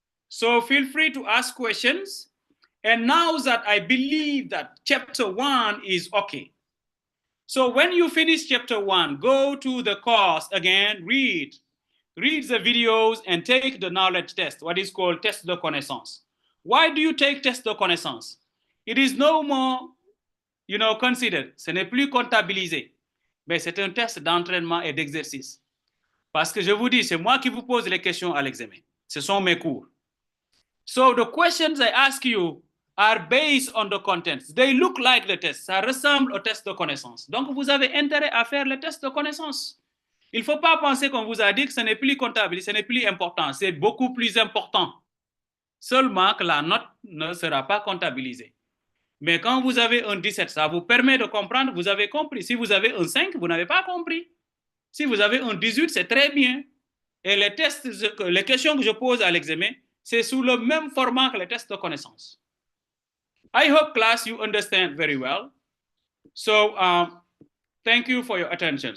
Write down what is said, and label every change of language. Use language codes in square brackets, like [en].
[en] So feel free to ask questions. And now that I believe that chapter 1 is okay. So when you finish chapter 1, go to the course again, read the videos and take the knowledge test, what is called test de connaissance. Why do you take test de connaissance? It is no more, considered. [fr] Ce n'est plus comptabilisé. Mais c'est un test d'entraînement et d'exercice. Parce que je vous dis, c'est moi qui vous pose les questions à l'examen. Ce sont mes cours. [en] So the questions I ask you are based on the contents. They look like the test. [fr] Ça ressemble au test de connaissance. Donc, vous avez intérêt à faire le test de connaissance. Il ne faut pas penser qu'on vous a dit que ce n'est plus comptable, ce n'est plus important. C'est beaucoup plus important. Seulement que la note ne sera pas comptabilisée. Mais quand vous avez un 17, ça vous permet de comprendre, vous avez compris. Si vous avez un 5, vous n'avez pas compris. Si vous avez un 18, c'est très bien. Et les tests, les questions que je pose à l'examen, c'est sous le même format que les tests de connaissance. [en] I hope, class, you understand very well. So, thank you for your attention.